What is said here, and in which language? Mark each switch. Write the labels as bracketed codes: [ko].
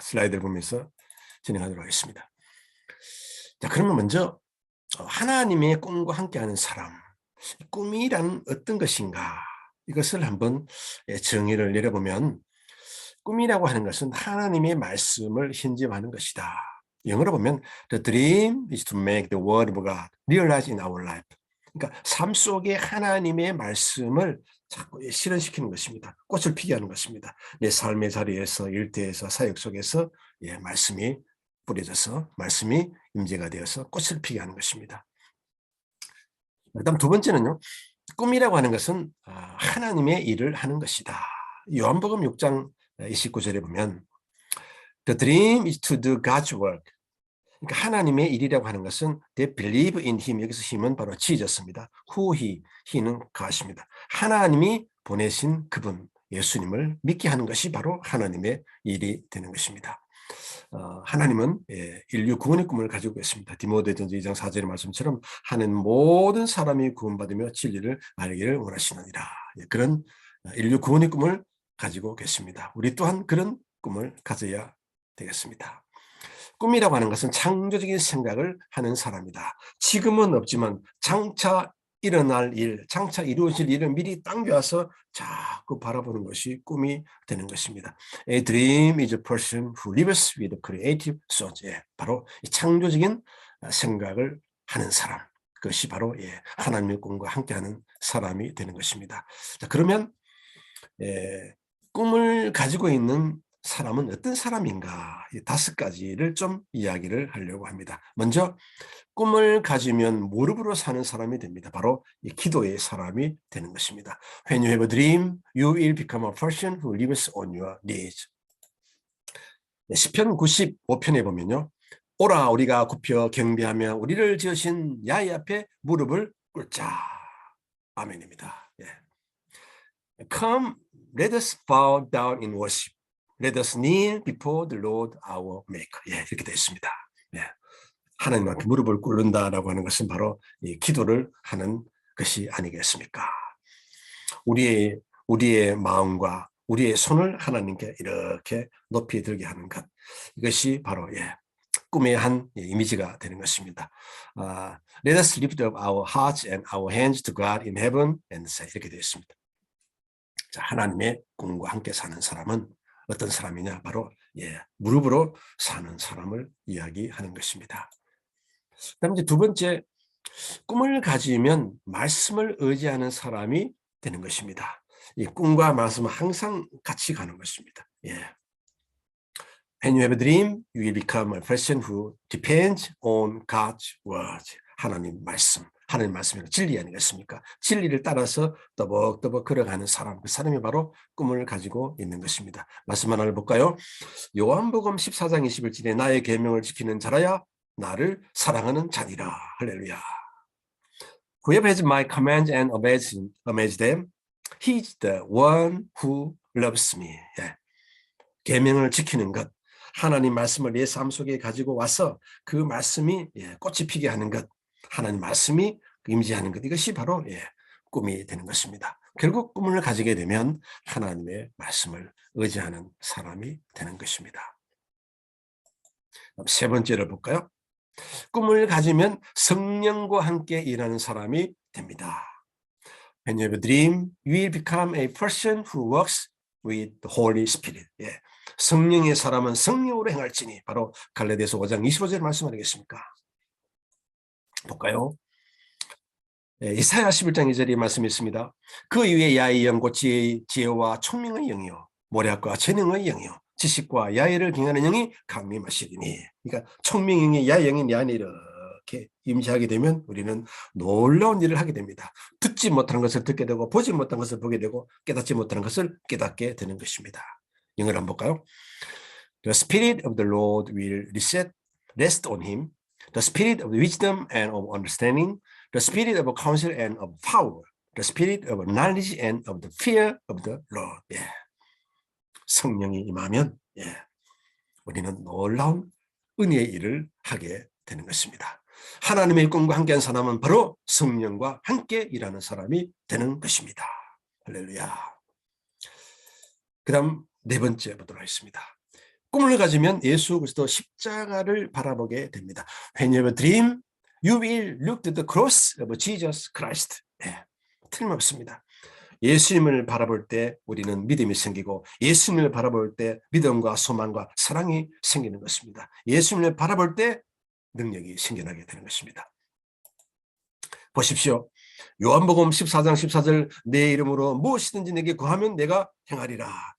[ko] 슬라이드를 보면서 진행하도록 하겠습니다. 자, 그러면 먼저 하나님의 꿈과 함께하는 사람, 꿈이란 어떤 것인가? 이것을 한번 정의를 내려보면 꿈이라고 하는 것은 하나님의 말씀을 현지화하는 것이다. 영어로 보면 [en] The dream is to make the word of God realize in our life. [ko] 그러니까 삶 속에 하나님의 말씀을 자꾸 실현시키는 것입니다. 꽃을 피게 하는 것입니다. 내 삶의 자리에서, 일터에서, 사역 속에서 말씀이 뿌려져서 말씀이 임재가 되어서 꽃을 피게 하는 것입니다. 그다음 두 번째는요. 꿈이라고 하는 것은 하나님의 일을 하는 것이다. 요한복음 6장 29절에 보면 [en] The dream is to do God's work. [ko] 그러니까 하나님의 일이라고 하는 것은 [en] they believe in him. [ko] 여기서 힘은 바로 지졌습니다. [en] who he [ko] 는 God입니다. 하나님이 보내신 그분 예수님을 믿게 하는 것이 바로 하나님의 일이 되는 것입니다. 하나님은 인류 구원의 꿈을 가지고 있습니다. 디모데전서 2장 4절의 말씀처럼 하는 모든 사람이 구원받으며 진리를 알기를 원하시느니라. 그런 인류 구원의 꿈을 가지고 계십니다. 우리 또한 그런 꿈을 가져야 되겠습니다. 꿈이라고 하는 것은 창조적인 생각을 하는 사람이다. 지금은 없지만 장차 일어날 일, 장차 이루어질 일을 미리 당겨와서 자꾸 바라보는 것이 꿈이 되는 것입니다. [en] A dream is a person who lives with creative thoughts. [ko] 바로 창조적인 생각을 하는 사람. 그것이 바로 하나님의 꿈과 함께하는 사람이 되는 것입니다. 자, 그러면 꿈을 가지고 있는 사람은 어떤 사람인가? 이 5가지를 좀 이야기를 하려고 합니다. 먼저 꿈을 가지면 무릎으로 사는 사람이 됩니다. 바로 이 기도의 사람이 되는 것입니다. [en] When you have a dream, you will become a person who lives on your knees. [ko] 시편 95편에 보면요. 오라 우리가 굽혀 경배하며 우리를 지으신 야훼 앞에 무릎을 꿇자. 아멘입니다. [en] Come, let us bow down in worship. Let us kneel before the Lord our Maker. [ko] 이렇게 되어 있습니다. 하나님 앞에 무릎을 꿇는다라고 하는 것은 바로 이 기도를 하는 것이 아니겠습니까? 우리의 마음과 우리의 손을 하나님께 이렇게 높이 들게 하는 것. 이것이 바로 꿈의 한 이미지가 되는 것입니다. [en] Let us lift up our hearts and our hands to God in heaven and say. [ko] 이렇게 되어 있습니다. 자, 하나님의 꿈과 함께 사는 사람은 어떤 사람이냐? 바로 무릎으로 사는 사람을 이야기하는 것입니다. 그다음 이제 두 번째, 꿈을 가지면 말씀을 의지하는 사람이 되는 것입니다. 이 꿈과 말씀은 항상 같이 가는 것입니다. [en] When you have a dream, you will become a person who depends on God's word. [ko] 하나님 말씀이 진리 아니겠습니까? 진리를 따라서 떠벅떠벅 걸어가는 사람, 그 사람이 바로 꿈을 가지고 있는 것입니다. 말씀 하나를 볼까요? 요한복음 14장 21절에 나의 계명을 지키는 자라야 나를 사랑하는 자니라. 할렐루야. [en] Whoever has my commands and obeys them, he is the one who loves me. [ko] 계명을 지키는 것, 하나님 말씀을 내 삶 속에 가지고 와서 그 말씀이 꽃이 피게 하는 것, 하나님 말씀이 임재하는 것, 이것이 바로 꿈이 되는 것입니다. 결국 꿈을 가지게 되면 하나님의 말씀을 의지하는 사람이 되는 것입니다. 세 번째를 볼까요? 꿈을 가지면 성령과 함께 일하는 사람이 됩니다. [en] When you have a dream, you will become a person who works with the Holy Spirit. [ko] 성령의 사람은 성령으로 행할지니, 바로 갈라디아서 5장 25절 말씀 아니겠습니까? 볼까요? 이사야 11장 2절의 말씀이 있습니다. 그 이후에 야의 영, 곧 지혜와聰明의 영이요 모략과 재능의 영이요 지식과 야의를 경하는 영이 강림하시리니. 그러니까聰明의 영이 야의 영이 내 안에 이렇게 임재하게 되면 우리는 놀라운 일을 하게 됩니다. 듣지 못하는 것을 듣게 되고 보지 못한 것을 보게 되고 깨닫지 못하는 것을 깨닫게 되는 것입니다. 영어를 한번 볼까요? [en] The Spirit of the Lord will rest on him. The Spirit of wisdom and of understanding. The Spirit of counsel and of power. The Spirit of knowledge and of the fear of the Lord. [ko] 성령이 임하면 우리는 놀라운 은혜의 일을 하게 되는 것입니다. 하나님의 꿈과 함께한 사람은 바로 성령과 함께 일하는 사람이 되는 것입니다. 할렐루야. 그 다음 네 번째 보도록 하겠습니다. 꿈을 가지면 예수 그리스도 십자가를 바라보게 됩니다. [en] When you have a dream, you will look to the cross of Jesus Christ. [ko] 틀림없습니다. 예수님을 바라볼 때 우리는 믿음이 생기고 예수님을 바라볼 때 믿음과 소망과 사랑이 생기는 것입니다. 예수님을 바라볼 때 능력이 생겨나게 되는 것입니다. 보십시오. 요한복음 14장 14절 내 이름으로 무엇이든지 내게 구하면 내가 행하리라.